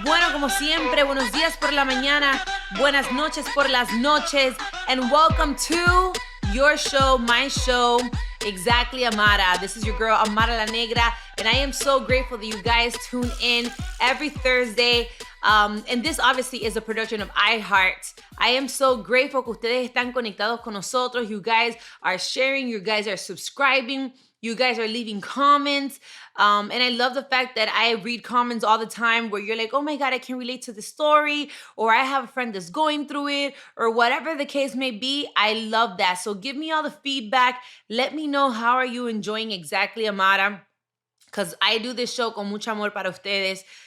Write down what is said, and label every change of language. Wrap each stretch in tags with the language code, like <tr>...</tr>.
<es>Bueno, como siempre, buenos días por la mañana, buenas noches por las noches,</es> <en>and welcome to your show, my show, Exactly Amara. This is your girl, Amara la Negra, and I am so grateful that you guys tune in every Thursday. And this obviously is a production of iHeart. I am so grateful</en> <es>que ustedes están conectados con nosotros.</es> <en>You guys are sharing, you guys are subscribing, you guys are leaving comments. And I love the fact that I read comments all the time where you're like, oh my God, I can relate to the story, or I have a friend that's going through it, or whatever the case may be. I love that. So give me all the feedback. Let me know how are you enjoying Exactly Amara, because I do this show</en> <es>con mucho amor para ustedes.</es>